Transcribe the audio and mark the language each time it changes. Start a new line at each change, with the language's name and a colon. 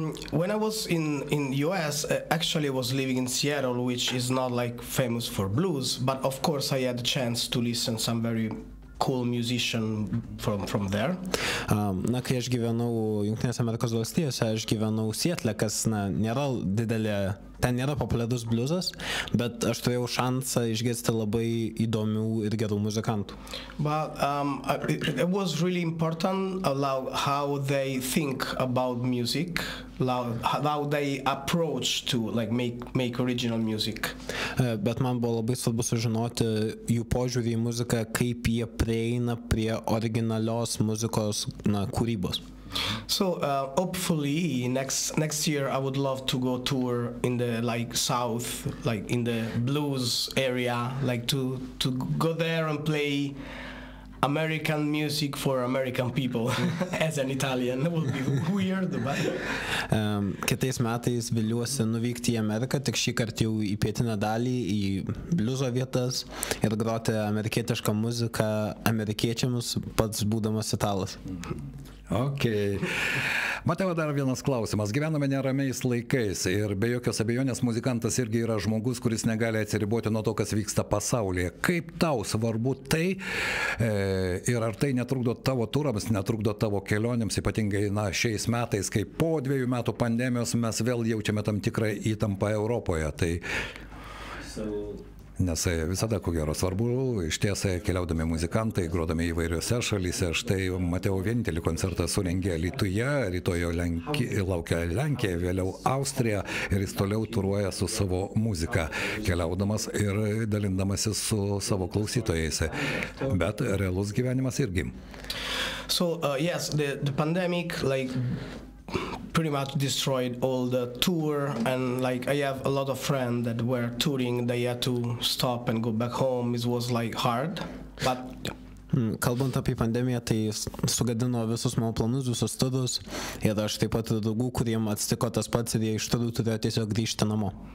English: When I was in US, actually I was living in Seattle, which is not like famous for blues, but of course I had the chance to listen some very cool musician from there.
Lithuanian: Na, kai aš gyvenau Jungtinėse Amerikos valstijose, aš gyvenau Sietle, kas nėra didelė, ten nėra populiarus bliuzas, bet aš turėjau šansą išgirsti labai įdomių ir gerų muzikantų.
English: But it was really important how they think about music, how they approach to like make original music.
Lithuanian: Bet man buvo labai svarbu sužinoti jų požiūrį į muziką, kaip jie prieina prie originalios muzikos kūrybos.
English: So hopefully next year I would love to go tour in the like south, like in the blues area, like to go there and play American music for American people as an Italian. It would be weird, but
Lithuanian: kitais metais viliuosi nuvykti į Ameriką, tik šį kartą jau į pietinę dalį, į bliuzo vietas ir groti amerikietišką muziką amerikiečiams, pats būdamas italas. Ok. Mateo, dar vienas klausimas. Gyvename neramiais laikais ir be jokios abejonės muzikantas irgi yra žmogus, kuris negali atsiriboti nuo to, kas vyksta pasaulyje. Kaip tau svarbu tai ir ar tai netrukdo tavo turams, netrukdo tavo kelionėms, ypatingai šiais metais, kai po 2 metų pandemijos mes vėl jaučiame tam tikrą įtampą Europoje. Tai nes visada, ko gero, svarbu, išties keliaudami muzikantai, grodami įvairiose šalyse. Štai Mateo vienintelį koncertą surengė Alytuje, rytoj laukia Lenkija, vėliau Austrija ir jis toliau turuoja su savo muzika, keliaudamas ir dalindamasis su savo klausytojais. Bet realus gyvenimas irgi.
English: So yes, the pandemic pretty much destroyed all the tour, and like I have a lot of friends that were touring, they had to stop and go back home. It was like hard, but
Lithuanian: Kalbant apie pandemiją, tai sugadino visus mano planus, visus studus ir aš taip pat draugų, kuriem atsitiko tas pats ir jie iš studijų turėjo tiesiog grįžti namo.